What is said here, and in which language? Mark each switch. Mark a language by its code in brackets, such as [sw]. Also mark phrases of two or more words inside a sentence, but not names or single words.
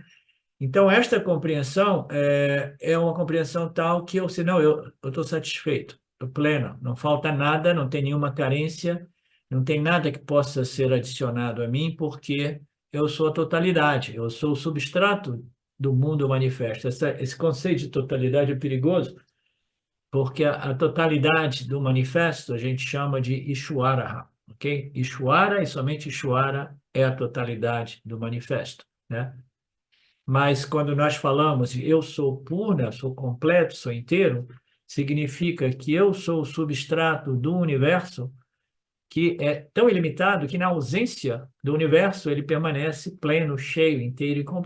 [pt] Então, esta compreensão é uma compreensão tal que eu sei, não, eu estou satisfeito, estou pleno, não falta nada, não tem nenhuma carência, não tem nada que possa ser adicionado a mim, porque eu sou a totalidade, eu sou o substrato do mundo manifesto. Esse conceito de totalidade é perigoso, porque a totalidade do manifesto a gente chama de Ishwara, ok? Ishwara e somente Ishwara é a totalidade do manifesto, né? Mas quando nós falamos eu sou purna, sou completo, sou inteiro, significa que eu sou o substrato do universo que é tão ilimitado que na ausência do universo ele permanece pleno, cheio, inteiro e completo.